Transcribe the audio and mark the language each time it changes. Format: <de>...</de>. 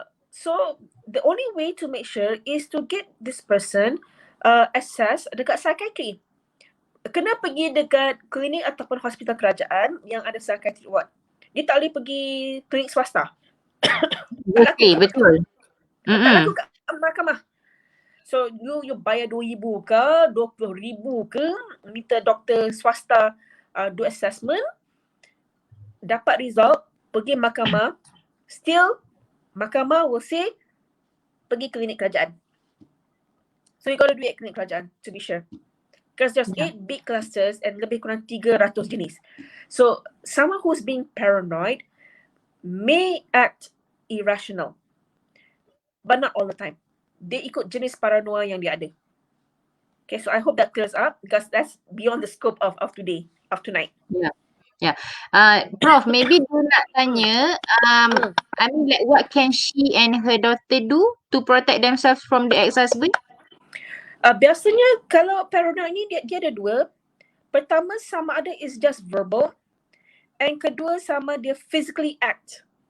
<en>So the only way to make sure is to get this person assess</en> <ms>dekat</ms> <en>psychiatry.</en> <ms>Kena pergi dekat klinik ataupun hospital kerajaan yang ada psychiatric ward. Dia tak boleh pergi klinik swasta. Tak laku</ms> <en>Okay,</en> <ms>kat betul. mahkamah. Tak laku kat mahkamah. So you bayar RM2,000 ke, RM20,000 ke, minta doktor swasta</ms> <en>do assessment,</en> <ms>dapat result, pergi mahkamah,</ms> <en>still</en> <ms>mahkamah</ms> <en>will say</en> <ms>pergi klinik kerajaan.</ms> <en>So you got to do it</en> <ms>klinik kerajaan</ms> <en>to be sure. Because there's 8 big clusters and</en> <ms>lebih kurang 300 jenis.</ms> <en>So someone who's being paranoid may act irrational, but not all the time.</en> <ms>Dia ikut jenis paranoia yang dia ada.</ms> <en>Okay, so I hope that clears up because that's beyond the scope of today, of tonight. Yeah. Prof, maybe</en> <ms>dia nak tanya,</ms> <en>I mean like what can she and her daughter do to protect themselves from the ex-husband?</en> <ms>Biasanya kalau paranoid ni dia ada dua. Pertama, sama ada</ms> <en>is just verbal,</en> <ms>and kedua sama dia</ms> <en>physically act.</en>